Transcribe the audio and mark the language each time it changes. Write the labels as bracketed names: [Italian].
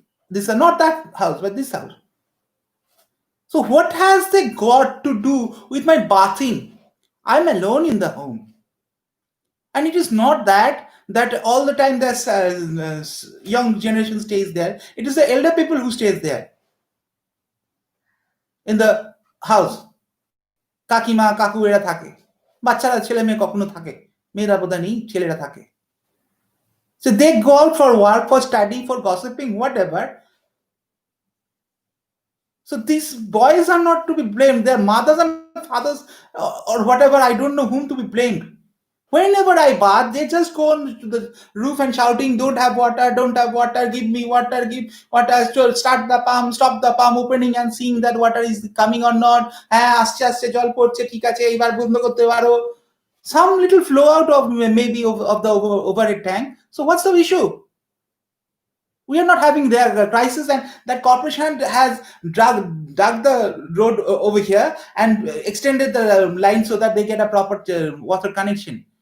[English] This is not that house, but this house. So what has they got to do with my bathing? I'm alone in the home. And it is not that all the time the young generation stays there. It is the elder people who stays there in the house. [Bangla] কাকিমা কাকু এরা থাকে, বাচ্চারা ছেলে মেয়ে কখনো থাকে, মেয়েরা বোধহয় নেই, ছেলেরা থাকে. [English] So they go out for work, for study, for gossiping, whatever. So these boys are not to be blamed. Their mothers and fathers or whatever, I don't know whom to be blamed. Whenever I bath, they just go on to the roof and shouting, "Don't have water, don't have water, give me water, give water." So start the pump, stop the pump, opening and seeing that water is coming or not. [Bangla] আসছে আসছে জল পড়ছে, ঠিক আছে, এবার বন্ধ করতে পারো. [English] Some little flow out of maybe of the overhead tank. So what's the issue? We are not having their crisis, and that corporation has dug the road over here and extended the line so that they get a proper water connection.